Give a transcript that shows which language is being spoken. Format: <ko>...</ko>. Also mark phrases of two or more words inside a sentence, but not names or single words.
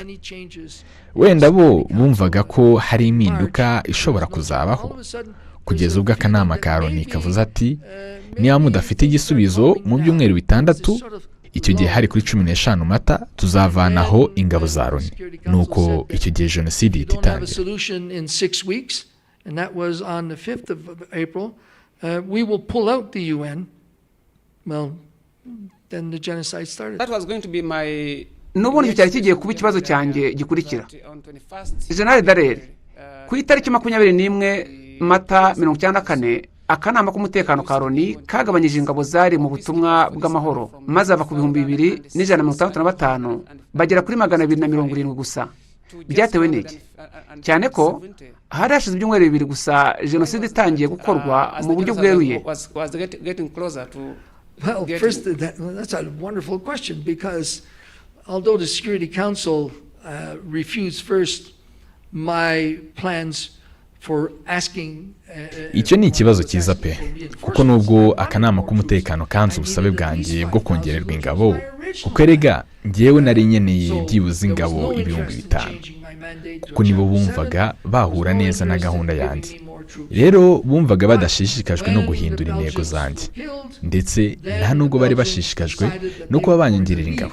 <rw>Wenda bo bumvaga ko hari impinduka ishobora kuzabaho kugeza ubwo akanama ka Loni kavuze ati niba mudafite igisubizo mu byumweru 6, icyo gihe hari kuri 15 Mata tuzavanaho ingabo za Loni. Nuko icyo gihe Jenoside itangira.</rw> <en>We will pull out the UN. Well, then the genocide started. That was going to be my</en> <rw>n'ubundi cyari kigiye kuba ikibazo cyanjye gikurikira. General Dallaire ku itariki 21 Mata 1994 akanama k'umutekano ka Loni kagabanyije ingabo zari mu butumwa bw'amahoro maze ava ku 2165 bagera kuri 270 gusa. Byatewe n'iki? Cyane ko hari hashize ibyumweru 2 gusa Jenoside itangiye gukorwa mu buryo bweruye.</rw> <en>Well, first, that's a wonderful question because although the Security Council refused first my plans for asking</en> <rw>icyo ni ikibazo cyiza pe kuko nubwo akanama k'umutekano kanze ubusabe bwanjye bwo kongererwa ingabo kuko erega ngewe nari nyeneye byibuze ingabo 5,000 kuko nibo bumvaga bahura neza na gahunda yanjye. Rero bumvaga badashishikajwe no guhindura intego zanjye ndetse nta nubwo bari bashishikajwe no kuba banyongerera ingabo.</rw>